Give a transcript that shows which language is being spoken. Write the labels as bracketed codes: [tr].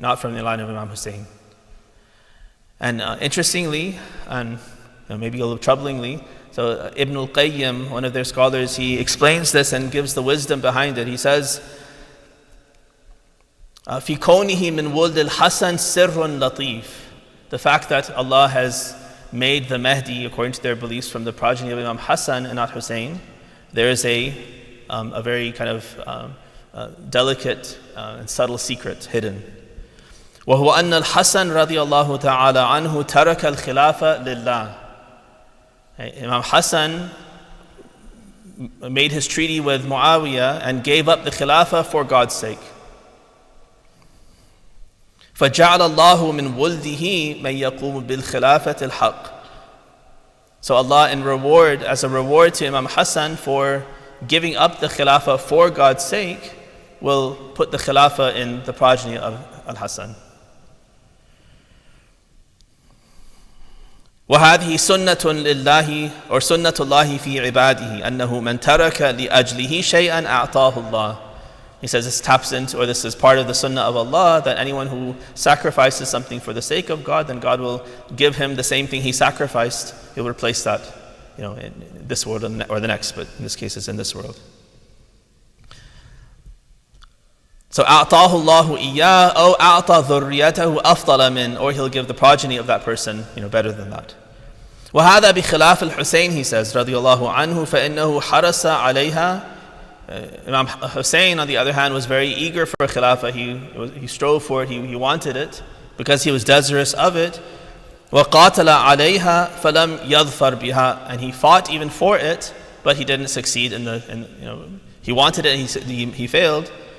[en] Not from the line of Imam Hussein. And interestingly, and maybe a little troublingly, so Ibn al-Qayyim, one of their scholars, he explains this and gives the wisdom behind it. He says, [ar] في كونه من ولد الحسن سر لطيف. [en] The fact that Allah has made the Mahdi, according to their beliefs, from the progeny of Imam Hassan and not Hussein, there is a very kind of delicate and subtle secret hidden. [ar] وهو أن الحسن رضي الله تعالى عنه ترك الخلافة لله. [en] Imam Hassan made his treaty with Muawiyah and gave up the khilafah for God's sake. [ar] فَجَعَلَ اللَّهُ مِنْ وُلْدِهِ مَنْ يَقُومُ بِالْخِلَافَةِ الْحَقِّ. [en] So Allah, as a reward to Imam Hassan for giving up the khilafah for God's sake, will put the khilafah in the progeny of Al-Hassan. [ar] وهذه سنة لله or سنة الله في عباده أنه من ترك لأجله شيئا أعطاه الله. [en] He says this taps into, or this is part of the sunnah of Allah, that anyone who sacrifices something for the sake of God, then God will give him the same thing he sacrificed. He'll replace that, in this world or the next, but in this case it's in this world. So [ar] أعطاه الله إياه أو أعطى ذريته أفضل من, [en] or he'll give the progeny of that person, better than that. [ar] وهذا بخلاف الحسين, [en] he says [ar] رضي الله عنه فإنه حرص عليها. [en] Imam Hussein, on the other hand, was very eager for khilafah. He strove for it. He wanted it because he was desirous of it. [ar] وقاتل عليها فلم يظفر بها, [en] and he fought even for it, but he didn't succeed he wanted it and he failed.